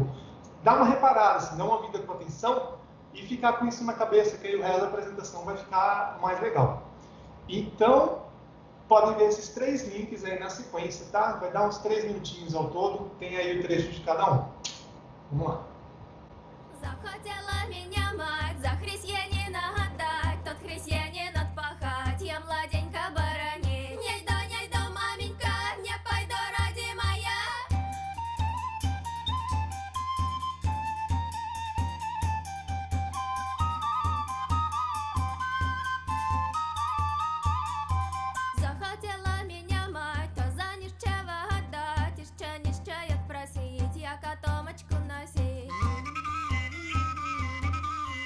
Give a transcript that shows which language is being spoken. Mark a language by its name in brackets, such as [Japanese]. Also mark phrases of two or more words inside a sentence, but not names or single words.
[Portuguese] Dá uma reparada, assim, dá uma ouvida com atenção e ficar com isso na cabeça, que aí o resto da apresentação vai ficar mais legal. Então, podem ver esses 3 links aí na sequência, tá? Vai dar uns 3 minutinhos ao todo, tem aí o trecho de cada um. Vamos lá. [Russian] Захотела меня мать за христианина отдать, тот христианин отпахать, я младенько барани. Не жду, маменька, не пойду, родимая. Захотела меня мать, то за нищего отдать, еще нищает просить, я котомочку носить.